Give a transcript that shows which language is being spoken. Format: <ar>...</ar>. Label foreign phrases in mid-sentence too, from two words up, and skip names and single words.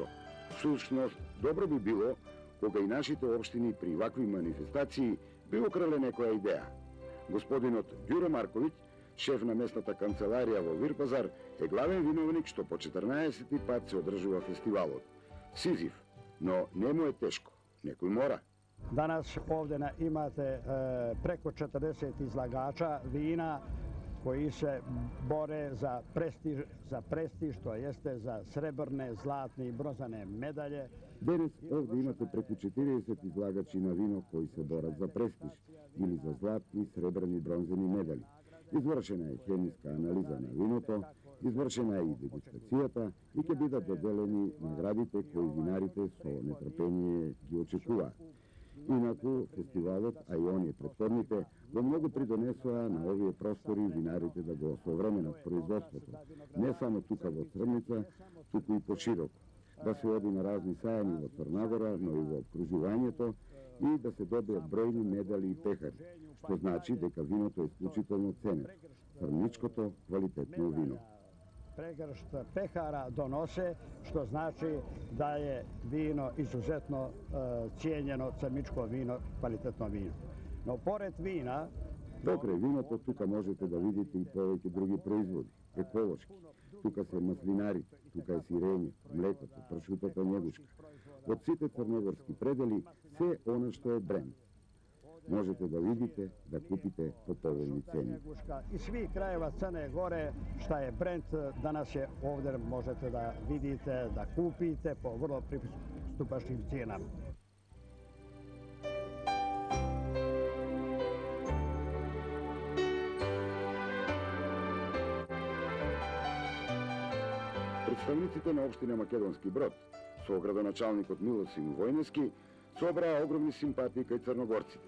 <mk>Всушност, добро би било кога и нашите општини при вакви манифестации би украле некоја идеја. Господинот Ѓуро Марковиќ, шеф на местната канцеларија во Вирпазар, е главен виновник што по 14 пат се одржува фестивалот. Сизив, но не му е тешко. Некој мора.</mk> <sr>Danas ovdje imate preko 40 izlagača vina koji se bore za prestiž, to jeste za srebrne, zlatne i bronzane medalje.</sr> <mk>Денес овде имате преку 40 излагачи на вино кои се борат за престиж или за златни, сребрени, бронзени медали. Извршена е хемиска анализа на виното, извршена е и дегустацијата и ќе бидат доделени наградите кои винарите со нетрпение ги очекуваат. Инаку, фестивалот, а и оние претходните, во многу придонесоа на овие простори винарите да го осовременат производството. Не само тука во Црница, туку и пошироко. Да се оди на разни сајани во Црнагора, но и во обкружувањето и да се добијат бројни медали и пехари, што значи дека виното е исклучително ценено. Црничкото квалитетно вино.</mk> <sr>Pregršt pehara donose, što znači da je vino izuzetno cijenjeno, crničko vino, kvalitetno vino. No, pored vina...</sr> <mk>Покрај виното, тука можете да видите и повеќе други производи, еколошки. Тука се маслинарите, тука е сирење, млекото, пршутата njegушка. Од сите црногорски предели, се она што е бренд.</mk> <sr>Možete da vidite, da kupite po povoljni ceni. I svi krajeva Crne Gore, šta je brend, danas je ovdje možete da vidite, da kupite po vrlo pristupačnim cijenama.</sr> <mk>Представниците на општина Македонски Брод, со градоначалникот Милосим Војнески, собраа огромни симпатии кај црногорците.</mk>